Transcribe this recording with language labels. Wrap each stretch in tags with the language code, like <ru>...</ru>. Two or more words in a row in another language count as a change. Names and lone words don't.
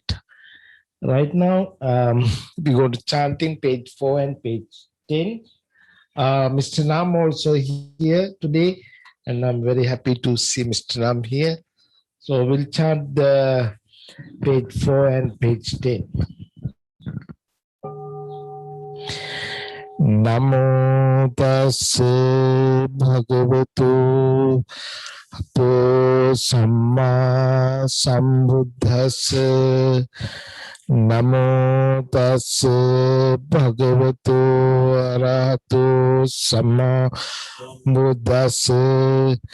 <en>Right now, we go to chanting page 4 and page 10. Mr. Nam also here today, and I'm very happy to see Mr. Nam here. So we'll chant the page 4 and page 10.</en> <pi>Namo tassa bhagavato ato samma sambuddhassa. Namo tassa bhagavato arahato samma buddhassa.</pi>